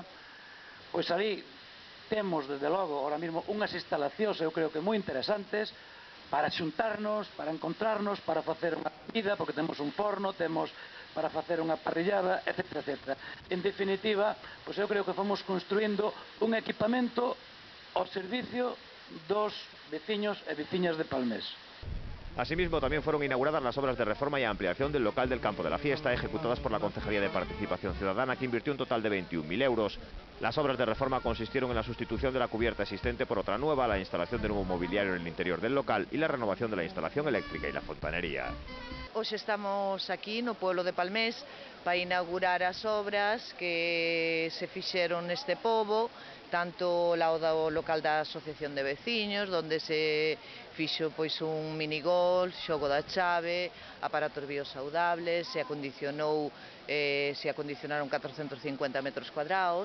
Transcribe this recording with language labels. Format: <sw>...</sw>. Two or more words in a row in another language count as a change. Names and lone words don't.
<gl>Pois ali temos, desde logo,</gl> <es>ahora mesmo</es> <gl>unhas instalacións, eu creo que moi interesantes, para xuntarnos, para encontrarnos, para facer unha comida, porque temos un forno, temos para facer unha parrillada, etc, etc. En definitiva, pois eu creo que fomos construindo un equipamento ao servicio dos veciños e veciñas de Palmés.</gl> <es>Asimismo, también fueron inauguradas las obras de reforma y ampliación del local del campo de la fiesta, ejecutadas por la Concejalía de Participación Ciudadana, que invirtió un total de 21.000 euros. Las obras de reforma consistieron en la sustitución de la cubierta existente por otra nueva, la instalación de nuevo mobiliario en el interior del local y la renovación de la instalación eléctrica y la fontanería.</es> <gl>Hoxe estamos aquí no pueblo de Palmés para inaugurar as obras que se fixeron neste pobo, tanto ao do local da Asociación de Veciños, onde se fixo pois un minigolf, xogo da chave, aparatos biosaudables, se acondicionaron 450 metros cuadrados.</gl>